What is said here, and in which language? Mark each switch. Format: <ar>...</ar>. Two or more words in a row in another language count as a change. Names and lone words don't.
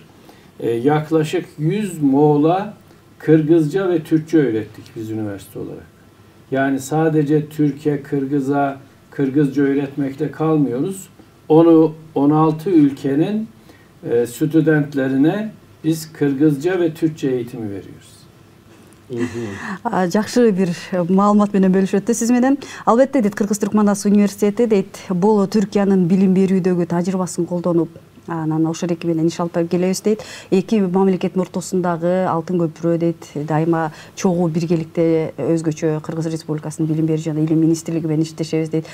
<tr>Yaklaşık 100 Moğol'a Kırgızca ve Türkçe öğrettik biz üniversite olarak. Yani sadece Türkiye, Kırgız'a Kırgızca öğretmekle kalmıyoruz. Onu 16 ülkenin stüdentlerine biz Kırgızca ve Türkçe eğitimi veriyoruz.</tr> <ky>Жакшы бир маалымат менен бөлүшүп өттү сиз менен. Албетте дейт Кыргыз Түрк Манас университети дейт бул Түркиянын билим берүүдөгү тажрыйбасын колдонуп Анан ошол эки менен иш алып келебиз дейт. Эки мамлекеттин ортосундагы алтын көпүрө дейт. Дайыма чогуу биргеликте өзгөчө Кыргыз Республикасынын билим берүү жана илим министрлиги менен иштешебиз дейт.</ky>